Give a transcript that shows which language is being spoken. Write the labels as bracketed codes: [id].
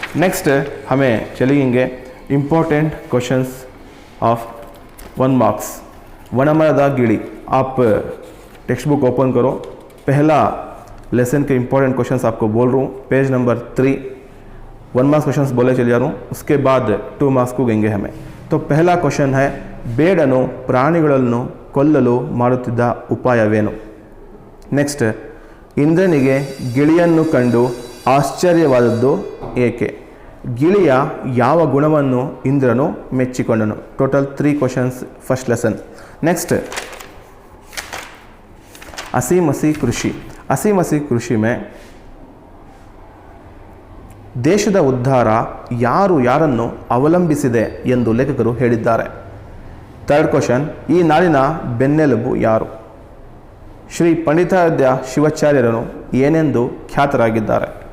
[hi] Next हमें चलेंगे important questions of 1 marks. वनमರದ ಗಿಳಿ। आप टेक्स्ट बुक ओपन करो, पहला लेसन के इंपॉर्टेंट क्वेश्चंस आपको बोल रहा हूँ, पेज नंबर 3। 1 मार्क्स क्वेश्चंस बोले चले जा रहा हूँ, उसके बाद 2 मार्क्स को देंगे हमें। तो पहला क्वेश्चन है, [kn] ಬೇಡನು ಪ್ರಾಣಿಗಳನ್ನು ಕೊಲ್ಲಲು ಮಾಡುತ್ತಿದ್ದ ಉಪಾಯವೇನು? ನೆಕ್ಸ್ಟ್, ಇಂದ್ರನಿಗೆ ಗಿಳಿಯನ್ನು ಕಂಡು ಆಶ್ಚರ್ಯವಾದದ್ದು ಏಕೆ? ಗಿಳಿಯ ಯಾವ ಗುಣವನ್ನು ಇಂದ್ರನು ಮೆಚ್ಚಿಕೊಂಡನು? [hi] Total 3 questions first lesson. [kn] Next, ಹಸಿ ಮಸಿ ಕೃಷಿ। ಹಸಿ ಮಸಿ ಕೃಷಿ में ದೇಶದ ಉದ್ಧಾರ ಯಾರು ಯಾರನ್ನು ಅವಲಂಬಿಸಿದೆ ಎಂದು ಲೇಖಕರು ಹೇಳಿದ್ದಾರೆ? ಥರ್ಡ್ ಕ್ವೆಶ್ಚನ್, ಈ ನಾಡಿನ ಬೆನ್ನೆಲುಬು ಯಾರು? ಶ್ರೀ ಪಂಡಿತಾರಾಧ್ಯ ಶಿವಾಚಾರ್ಯರನ್ನು ಏನೆಂದು ಖ್ಯಾತರಾಗಿದ್ದಾರೆ?